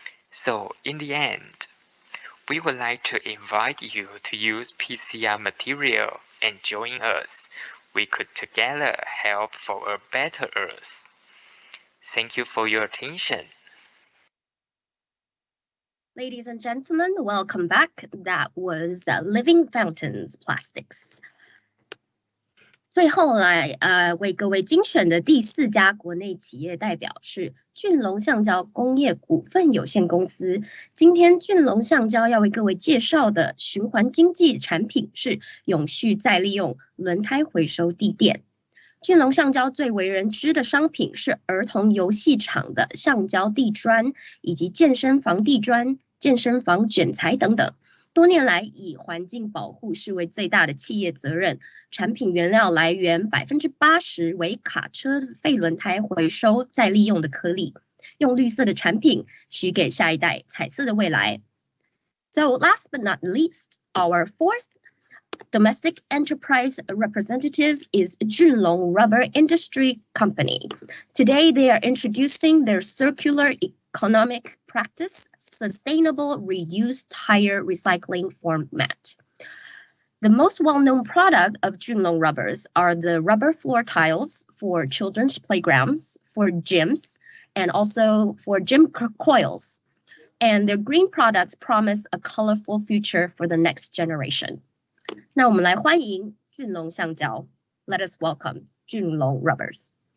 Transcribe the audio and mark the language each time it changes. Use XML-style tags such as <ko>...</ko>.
<en>So, in the end, we would like to invite you to use PCR material and join us. We could together help for a better Earth. Thank you for your attention. Ladies and gentlemen, welcome back. That was Living Fountains Plastics.</en> <zh>最后来为各位精选的第4家国内企业代表是俊龙橡胶工业股份有限公司。今天俊龙橡胶要为各位介绍的循环经济产品是永续再利用轮胎回收地垫。俊龙橡胶最为人知的商品是儿童游戏场的橡胶地砖，以及健身房地砖、健身房卷材等等。多年来，以环境保护视为最大的企业责任，产品原料来源80%为卡车废轮胎回收再利用的颗粒，用绿色的产品许给下一代彩色的未来。</zh> <en>So last but not least, our fourth domestic enterprise representative is Junlong Rubber Industry Company. Today, they are introducing their circular economic practice, sustainable reuse tire recycling format. The most well-known product of Junlong Rubbers are the rubber floor tiles for children's playgrounds, for gyms, and also for gym coils. And their green products promise a colorful future for the next generation.</en> <zh>那我们来欢迎俊龙橡胶。</zh> <en>Let us welcome Junlong Rubbers.</en>